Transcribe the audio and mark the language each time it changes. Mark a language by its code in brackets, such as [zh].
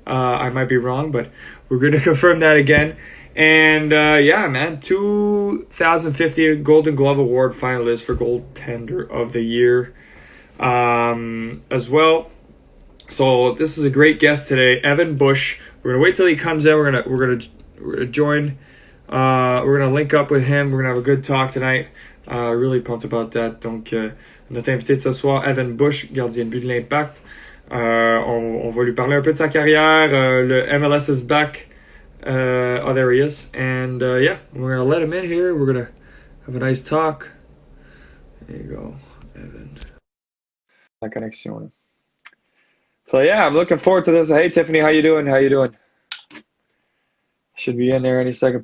[en] I might be wrong, but we're going to confirm that again. And yeah, man, 2050 Golden Glove Award finalist for Goaltender of the Year as well. So this is a great guest today, Evan Bush. We're gonna wait till he comes in. We're gonna join. We're gonna link up with him. We're gonna have a good talk tonight. Really pumped about that. [fr] Donc notre invité de ce soir, Evan Bush, gardien de but de l'Impact. On va lui parler un peu de sa carrière. [en] Le MLS is back. Oh, there he is. And yeah, we're gonna let him in here. We're gonna have a nice talk. There you go, Evan. [fr] La connexion. [en] So yeah, I'm looking forward to this. Hey Tiffany, how you doing? How you doing? Should be in there any second.